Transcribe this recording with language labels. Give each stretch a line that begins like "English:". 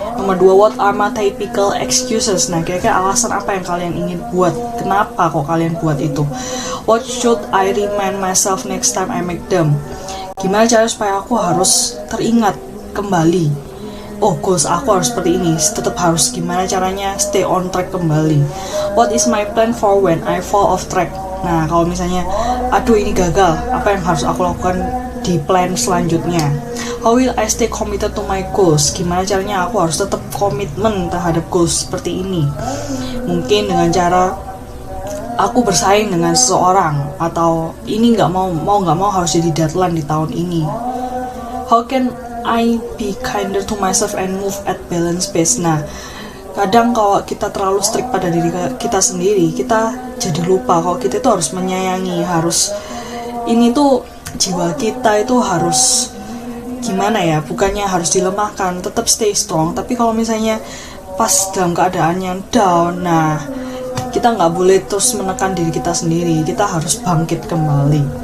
Indonesian: Nomor 2,
English: what are my typical excuses.
Indonesian: Nah, kira-kira alasan apa yang kalian ingin buat, kenapa kok kalian buat itu.
English: What should I remind myself next time I make them.
Indonesian: Gimana cara supaya aku harus teringat kembali, oh goals aku harus seperti ini, tetap harus gimana caranya
English: stay on track
Indonesian: kembali.
English: What is my plan for when I fall off track.
Indonesian: Nah, kalau misalnya aduh ini gagal, apa yang harus aku lakukan di plan selanjutnya.
English: How will I stay committed to my goals.
Indonesian: Gimana caranya aku harus tetap komitmen terhadap goals seperti ini. Mungkin dengan cara aku bersaing dengan seseorang, atau ini nggak mau harus jadi deadline di tahun ini.
English: How can I be kinder to myself and move at balance pace.
Indonesian: Nah, kadang kalau kita terlalu strict pada diri kita sendiri, kita jadi lupa kalau kita itu harus menyayangi, harus ini tuh jiwa kita itu harus gimana ya, bukannya harus dilemahkan, tetap
English: stay strong.
Indonesian: Tapi kalau misalnya pas dalam keadaan yang down, nah kita nggak boleh terus menekan diri kita sendiri, kita harus bangkit kembali.